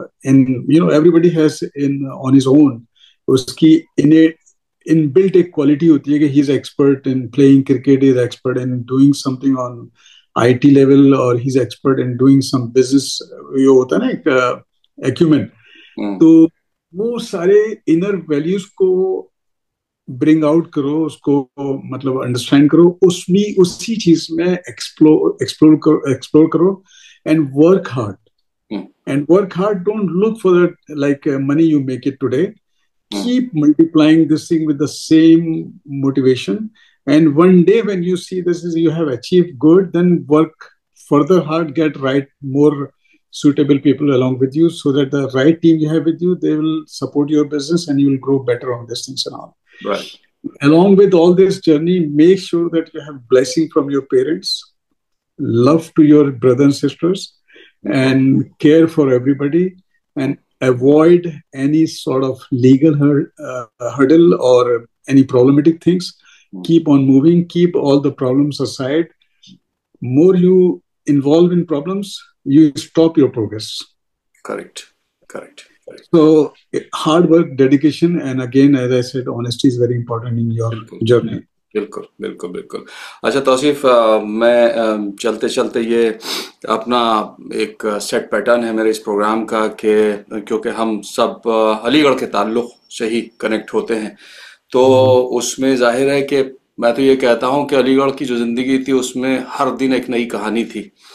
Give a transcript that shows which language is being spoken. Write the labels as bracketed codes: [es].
[en] And everybody has on his own, [ur] uski inbuilt a quality hoti hai ki [en] he's expert in playing cricket, he's expert in doing something on IT level, or he's expert in doing some business, [ur] yo hota na ek acumen. تو وہ سارے inner values کو bring out کرو, اس کو مطلب understand کرو, اسی چیز میں ایکسپلور کرو, and work hard. [en] Don't look for that like money you make it today. Keep multiplying this thing with the same motivation, and one day when you see this is you have achieved good, then work further hard, get right more suitable people along with you, so that the right team you have with you, they will support your business and you will grow better on these things and all. Right. Along with all this journey, make sure that you have blessing from your parents, love to your brothers and sisters, and care for everybody, and avoid any sort of legal hurdle or any problematic things. Keep on moving, keep all the problems aside. More you involve in problems, you stop your progress. Correct. So hard work, dedication, and again, as I said, honesty is very important in your journey. [ur] بالکل. اچھا توصیف, میں چلتے چلتے یہ اپنا ایک set pattern ہے میرے اس پروگرام کا کہ کیونکہ ہم سب علی گڑھ کے تعلق سے ہی کنیکٹ ہوتے ہیں, تو اس میں ظاہر ہے کہ میں تو یہ کہتا ہوں کہ علی گڑھ کی جو زندگی تھی اس میں ہر دن ایک نئی کہانی تھی.